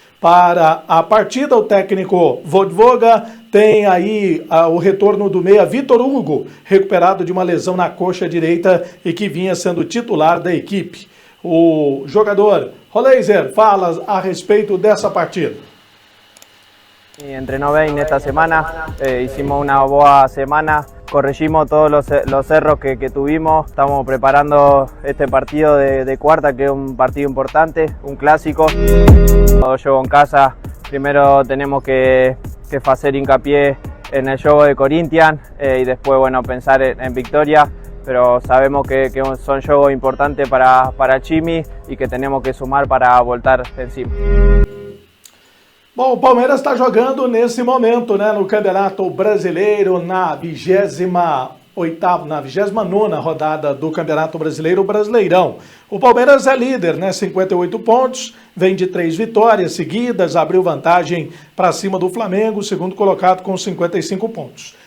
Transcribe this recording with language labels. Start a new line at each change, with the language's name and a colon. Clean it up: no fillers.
Portuguese: Para a partida, o técnico Voivoda tem aí o retorno do meia Vitor Hugo, recuperado de uma lesão na coxa direita e que vinha sendo titular da equipe. O jogador Roleiser fala a respeito dessa partida.
Spanish: Entrenó bem esta semana, hicimos una boa semana, corregimos todos los errores que tuvimos, estamos preparando este partido de cuarta, que es un partido importante, un clásico. Cuando juego en casa, primero tenemos que hacer hincapié en el juego de Corinthians y después pensar en victoria, pero sabemos que son juegos importantes para Chimi y que tenemos que sumar para voltar encima.
Portuguese: Bom, o Palmeiras está jogando nesse momento, né, no Campeonato Brasileiro, na 29ª rodada do Campeonato Brasileiro, o Brasileirão. O Palmeiras é líder, né, 58 pontos, vem de 3 vitórias seguidas, abriu vantagem para cima do Flamengo, segundo colocado com 55 pontos.